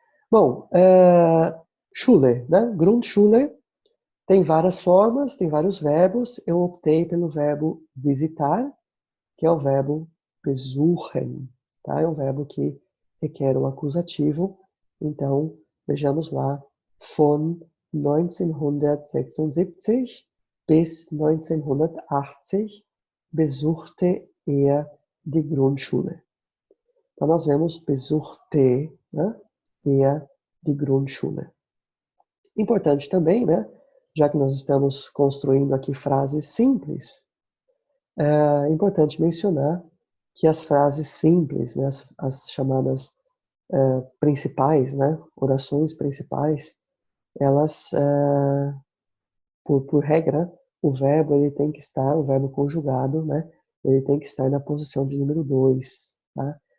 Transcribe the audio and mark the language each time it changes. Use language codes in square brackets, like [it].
[pt] Bom, Schule, né? Grundschule, tem várias formas, tem vários verbos. Eu optei pelo verbo visitar, que é o verbo besuchen. Tá? É um verbo que requer um acusativo. Então, vejamos lá. [de] Von 1976 bis 1980 besuchte er die Grundschule. [pt] Então, nós vemos besuchte, né? [de] Er die Grundschule. [pt] Importante também, né? Já que nós estamos construindo aqui frases simples, é importante mencionar que as frases simples, né, as chamadas principais, né, orações principais, elas, por regra, o verbo ele tem que estar, o verbo conjugado, né, ele tem que estar na posição de número 2. Tá?